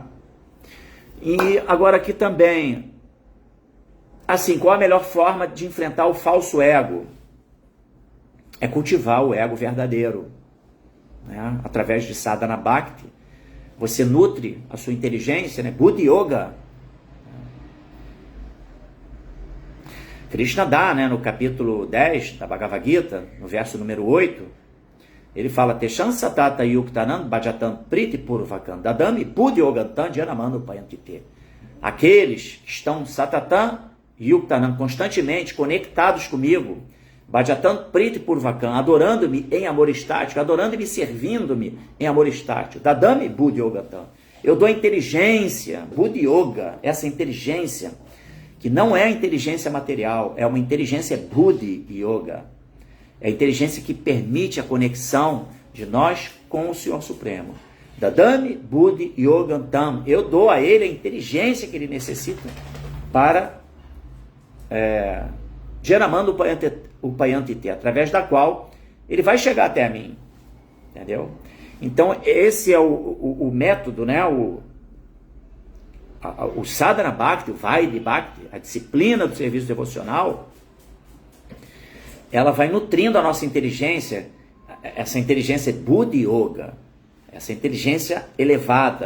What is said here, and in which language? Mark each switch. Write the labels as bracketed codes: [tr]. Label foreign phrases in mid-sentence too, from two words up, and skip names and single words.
[pt] E agora aqui também, assim, qual a melhor forma de enfrentar o falso ego? É cultivar o ego verdadeiro, né? Através de [sa] साधन भक्ति, [pt] você nutre a sua inteligência, né? [sa] बुद्धि योग. [pt] Krishna dá, né, no capítulo 10 da Bhagavad Gita, no verso número 8, ele fala, [sa] तेषां सतत युक्तानां भजतां प्रीति पूर्वकम् ददामि बुद्धि योगं तं येन माम् उपयान्ति ते. [pt] Aqueles que estão [sa] सततं युक्तानां, [pt] constantemente conectados comigo, [sa] भजतां प्रीति पूर्वकम्, [pt] adorando-me em amor estático, adorando-me e servindo-me em amor estático. [sa] ददामि बुद्धि योगं तं. [pt] Eu dou inteligência, [sa] बुद्धि योग, [pt] essa inteligência, que não é a inteligência material, é uma inteligência [sa] बुद्धि योग. [pt] É a inteligência que permite a conexão de nós com o Senhor Supremo. [sa] ददामि बुद्धि योगं तं. [pt] Eu dou a ele a inteligência que ele necessita para [sa] येन माम् उपयान्ति ते, [pt] através da qual ele vai chegar até mim. Entendeu? Então, esse é o método, né? O [sa] साधन भक्ति, [pt] o [sa] वैधी भक्ति, [pt] a disciplina do serviço devocional, ela vai nutrindo a nossa inteligência, essa inteligência [sa] बुद्धि योग, [pt] essa inteligência elevada.